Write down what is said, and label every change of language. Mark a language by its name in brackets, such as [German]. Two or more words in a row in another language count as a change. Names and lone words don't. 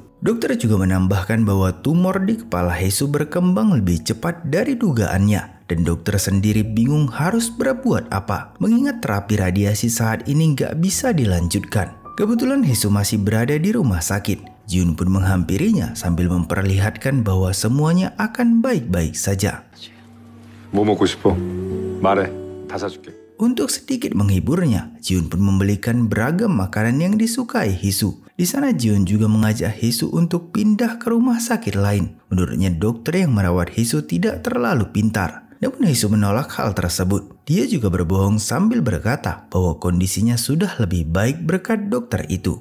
[Indonesian] Dokter juga menambahkan bahwa tumor di kepala Hae-soo berkembang lebih cepat dari dugaannya. Dan dokter sendiri bingung harus berbuat apa, mengingat terapi radiasi saat ini nggak bisa dilanjutkan. Kebetulan Hae-soo masih berada di rumah sakit. Ji-hoon pun menghampirinya sambil memperlihatkan bahwa semuanya akan baik-baik saja. [Korean] 뭐 먹고 싶어? 말해. 다 사줄게. [Indonesian] Untuk sedikit menghiburnya, Ji-hoon pun membelikan beragam makanan yang disukai Hae-soo. Di sana Ji-hoon juga mengajak Hae-soo untuk pindah ke rumah sakit lain. Menurutnya dokter yang merawat Hae-soo tidak terlalu pintar. Namun Hesu menolak hal tersebut. Dia juga berbohong sambil berkata bahwa kondisinya sudah lebih baik berkat dokter itu.